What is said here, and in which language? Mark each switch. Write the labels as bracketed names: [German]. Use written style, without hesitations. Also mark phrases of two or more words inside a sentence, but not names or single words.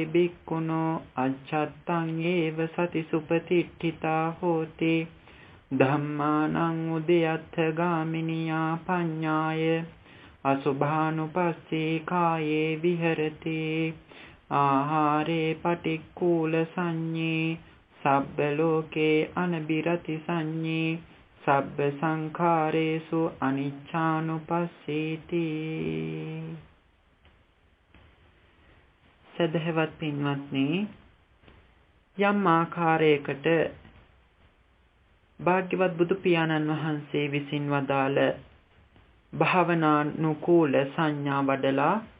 [Pali] භික්ඛුනෝ අච්ඡත්තං ඒව සති සුපතිට්ඨිතා හෝති ධම්මානං උදයත්ථ ගාමිනියා පඤ්ඤාය අසුභානුපස්සී කායේ විහෙරති ආහාරේ පටික්කුල සංඤේ සබ්බ ලෝකේ අනබිරති සංඤේ සබ්බ සංඛාරේසු අනිච්ඡානුපස්සීති. [Sinhala] සදහවත් පින්වත්නි, යම් ආකාරයකට භාග්‍යවත් බුදු පියාණන් වහන්සේ විසින් වදාළ භාවනානුකූල සංඥා වඩලා